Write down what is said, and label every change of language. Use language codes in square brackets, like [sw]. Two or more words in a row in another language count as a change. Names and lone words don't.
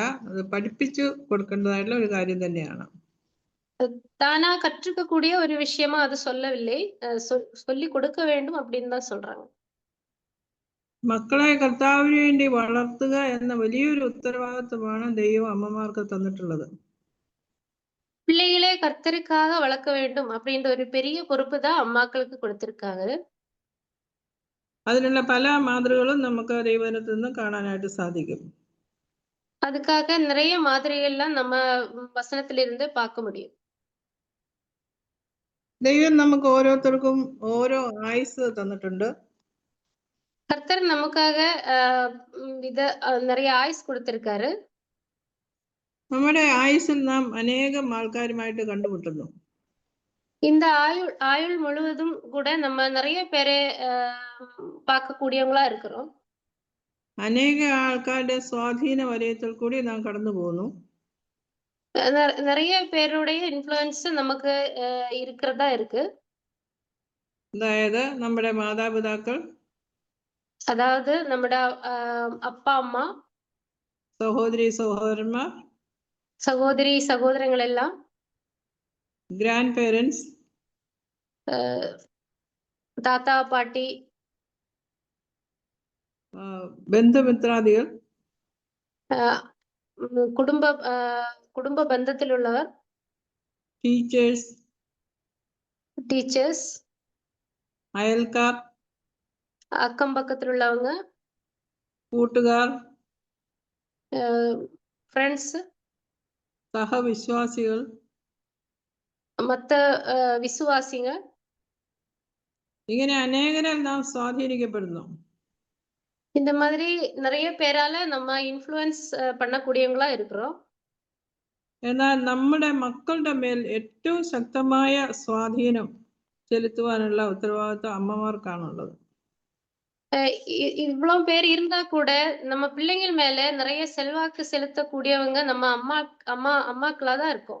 [ml] അത് പഠിപ്പിച്ചു കൊടുക്കേണ്ടതായിട്ടുള്ള ഒരു കാര്യം തന്നെയാണ്. [ta] தானா கற்றுக்கக்கூடிய ஒரு விஷயமா அது சொல்லவில்லை, சொல்லி கொடுக்க வேண்டும் அப்படின்னு தான் சொல்றாங்க. [ml] മക്കളെ കർത്താവിന് വേണ്ടി വളർത്തുക എന്ന വലിയൊരു ഉത്തരവാദിത്വമാണ് ദൈവം അമ്മമാർക്ക് തന്നിട്ടുള്ളത്. [ta] பிள்ளைகளே கர்த்தருக்காக வளர்க்க வேண்டும் அப்படின்ற ஒரு பெரிய பொறுப்பு தான் அம்மாக்களுக்கு கொடுத்திருக்காங்க. [ml] അതിനുള്ള പല മാതൃകകളും നമുക്ക് ദൈവത്തിൽ നിന്ന് കാണാനായിട്ട് സാധിക്കും. [ta] அதுக்காக நிறைய மாதிரிகள்லாம் நம்ம வசனத்திலிருந்து பார்க்க முடியும். [ml] ദൈവം നമുക്ക് ഓരോരുത്തർക്കും ഓരോ ആയുസ് തന്നിട്ടുണ്ട്. [ta] கர்த்தர் நமக்காக நிறைய ஆயுஸ் கொடுத்திருக்காரு. [ml] നമ്മുടെ ആയുസ്സിൽ നാം അനേകം ആൾക്കാരുമായിട്ട് കണ്ടുമുട്ടുന്നു. [ta] இந்த ஆயுள் முழுவதும் கூட நம்ம நிறைய பேரை பார்க்கக்கூடியவங்களா இருக்கிறோம். [ml] അനേക ആൾക്കാരുടെ സ്വാധീന വലയത്തിൽ കൂടി നാം കടന്നു പോകുന്നു. [ta] நிறைய பேருடைய இன்ஃப்ளூயன்ஸ் நமக்கு இருக்கிறதா இருக்கு. [ml] അതായത് നമ്മുടെ മാതാപിതാക്കൾ, [ta] அதாவது நம்முடைய அப்பா அம்மா, [ml] സഹോദരി സഹോദരന്മാർ, [ta] சகோதரி சகோதரங்கள் எல்லாம், [en] grand parents, [ta] தாத்தா பாட்டி, [ml] ബന്ധുമിത്രാദികൾ, [ta] குடும்ப பந்தத்தில் உள்ளவர், டீச்சர்ஸ், [ml] അയൽക്കാർ, [ta] அக்கம் பக்கத்தில் உள்ளவங்க, [ml] കൂട്ടുകാർ, [ta] ஃப்ரெண்ட்ஸ், [ml] സഹവിശ്വാസികൾ, [ta] மற்ற விசுவாசிங்க, [ml] ഇങ്ങനെ അനേകരാൽ നാം സ്വാധീനിക്കപ്പെടുന്നു. [ta] இந்த மாதிரி நிறைய பேரால நம்ம இன்ஃப்ளூயன்ஸ் பண்ணக்கூடியவங்களா இருக்கிறோம். [ml] എന്നാൽ നമ്മുടെ മക്കളുടെ മേൽ ഏറ്റവും ശക്തമായ സ്വാധീനം ചെലുത്തുവാനുള്ള ഉത്തരവാദിത്വം അമ്മമാർക്കാണുള്ളത്. [ta] இவ்வளவு பேர் இருந்தா கூட நம்ம பிள்ளைங்கள் மேல நிறைய செல்வாக்கு செலுத்தக்கூடியவங்க நம்ம அம்மாக்களா தான் இருக்கோம்.